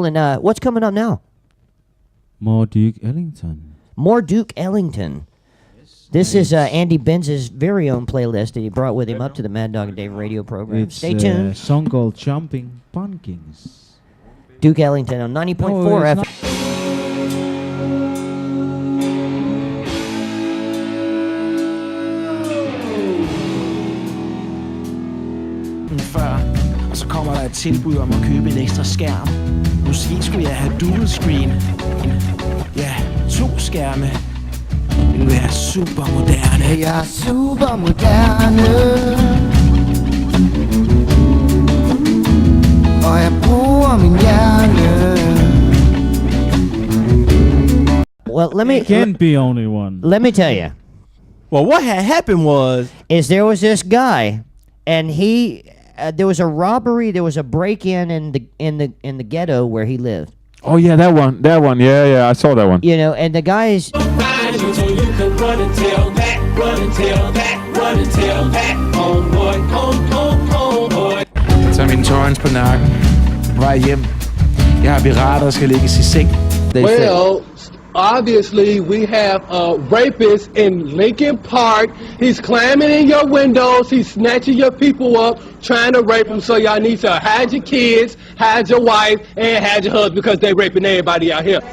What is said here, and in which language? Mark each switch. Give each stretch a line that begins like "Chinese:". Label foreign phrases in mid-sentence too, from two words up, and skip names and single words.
English: And what's coming up now? More Duke Ellington. More Duke Ellington. This is Andy Benz's very own playlist that he brought with him up to the Maddog and Dave radio program. Stay tuned. A song called Jumping Pumpkins. Duke Ellington on 90.4 FM.
Danish: Før, og så kommer der et tilbud om at købe en ekstra skærm. Måske skulle jeg have
English: dual screen.
Danish: Ja, 2 skærme. Vil være super moderne. Jeg er super moderne. Og jeg bruger min hjerne.
English: Well, let me... Can't be only one. Let me tell you. Well, what had happened is there was this guy, and he... there was a robbery. There was a break-in in the ghetto where he lived. Oh yeah, that one. Yeah, I saw that one. You know, and the guys.
Danish: Så min torrens på nakken. På vej hjem. Jeg har pirater og skal lægges i seng.
English: Well, obviously we have a rapist in Lincoln Park. He's climbing in your windows. He's snatching your people up, trying to rape them. So y'all need to hide your kids, hide your wife, and hide your husband because they raping everybody out here.